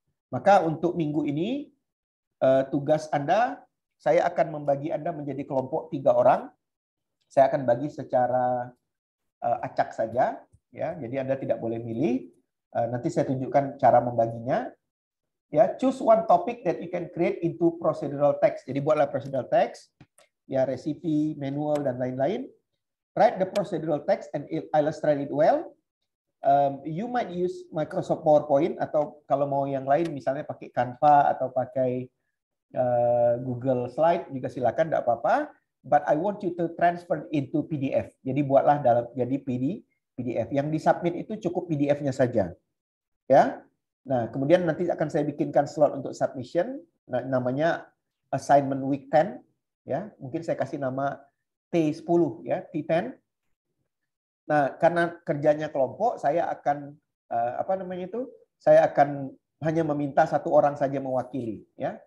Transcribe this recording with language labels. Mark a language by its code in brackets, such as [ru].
[id] Maka untuk minggu ini tugas Anda, saya akan membagi Anda menjadi kelompok 3 orang. Saya akan bagi secara acak saja, ya. Jadi Anda tidak boleh milih. Nanti saya tunjukkan cara membaginya. [en] Ya, choose one topic that you can create into procedural text. [id] Jadi buatlah procedural text, ya, recipe, manual, dan lain-lain. [en] Write the procedural text and illustrate it well. You might use Microsoft PowerPoint, [id] atau kalau mau yang lain misalnya pakai Canva atau pakai Google Slide juga silakan, tidak apa-apa. [en] But I want you to transfer into PDF. [id] Jadi buatlah dalam jadi PDF. Yang disubmit itu cukup PDF-nya saja, ya. Nah, kemudian nanti akan saya bikinkan slot untuk submission. Nah, namanya [en] assignment week 10, [id] ya. Mungkin saya kasih nama T10, ya, T10. Nah, karena kerjanya kelompok, saya akan Saya akan hanya meminta 1 orang saja mewakili, ya.